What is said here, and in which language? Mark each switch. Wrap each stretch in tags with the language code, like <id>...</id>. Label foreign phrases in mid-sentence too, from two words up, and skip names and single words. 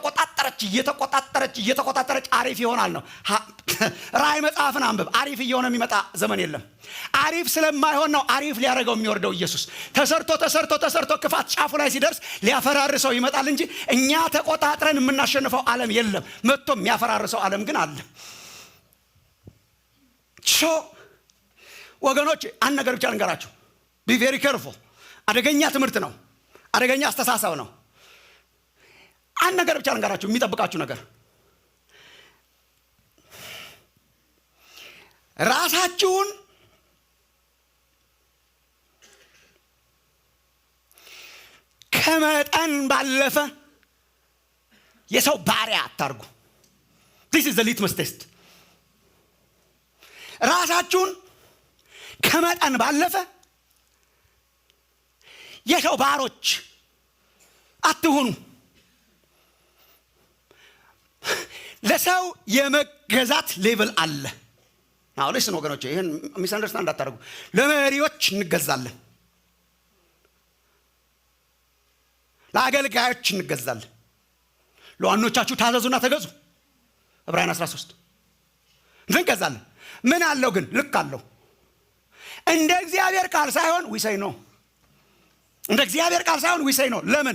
<am>እየተቆጣጠረች አሪፍ ይሆናል ነው። ራእይ መጽሐፍን አንብብ። አሪፍ እየሆነ የሚመጣ ዘመን የለም። አሪፍ ስለማይሆን ነው አሪፍ ሊያደርገው የሚወርደው ኢየሱስ። ተሰርቶ ክፋት ጫፉ ላይ ሲደርስ ሊያፈራርሰው ይመጣል እንጂ እኛ ተቆጣጥረን የምናሸንፈው ዓለም የለም። መጥቶ የሚያፈራርሰው ዓለም ግን አለ። ወገኖች አንድ ነገር ብቻ ልንገራችሁ።</am> <en>be very careful።</en> <am>አደገኛ ትምህርት ነው። አደገኛ አስተሳሰብ ነው። አንድ ነገር ብቻ ልንገራችሁ የሚጠብቃችሁ ነገር። ራሳችሁን ከመጠን ባለፈ የሰው ባሪያ አታርጉ።</am> <en>this is the litmus test።</en> <am>ራሳችሁን ከመጠን ባለፈ የሰው ባሮች አትሁኑ። ለሰው የመገዛት ሌቭል አለ።</am> <en>now listen</en> <am>ወገኖች ይሄን</am> <en>misunderstand</en> <am>እንዳታደርጉ። ለመሪዎች እንገዛለን፣ ለአገልጋዮች እንገዛለን። ለዋኖቻችሁ ታዘዙና ተገዙ ዕብራውያን 13 እንገዛለን። ምን አለው ግን ልክ አለው። እንደ እግዚአብሔር ቃል ሳይሆን ዊሰይ ነው። እንደ እግዚአብሔር ቃል ሳይሆን ዊሰይ ነው። ለምን?</am>